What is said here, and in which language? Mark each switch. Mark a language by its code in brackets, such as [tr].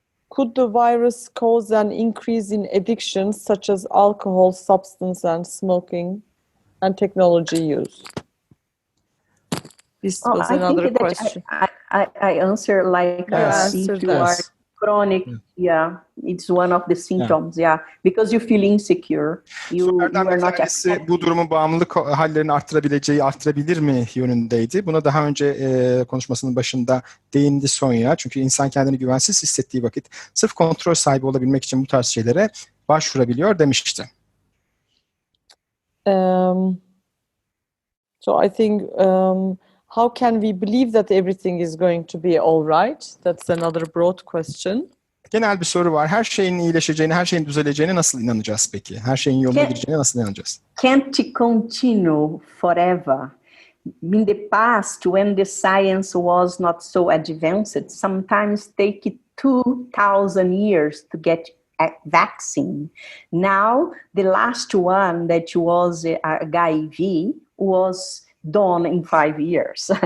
[en] Could the virus cause an increase in addictions such as alcohol, substance, and smoking, and technology use? This was another question. I answer like Yes. if you are chronic, it's one of the symptoms, because you feel insecure, you [tr] Sorulardan [en] are [tr] bir [en] not [tr] tanesi bu durumun bağımlılık hallerini arttırabilir mi yönündeydi. Buna daha önce konuşmasının başında değindi Sonya. Çünkü insan kendini güvensiz hissettiği vakit sırf kontrol sahibi olabilmek için bu tarz şeylere başvurabiliyor demişti. [en] So I think how can we believe that everything is going to be all right? That's another broad question. [tr] Genel bir soru var. Her şeyin iyileşeceğine, her şeyin düzeleceğine nasıl inanacağız peki? Her şeyin yoluna gireceğine nasıl inanacağız? [en] can't continue forever. In the past, when the science was not so advanced, sometimes take 2,000 years to get a vaccine. Now, the last one that was HIV was done in 5 years.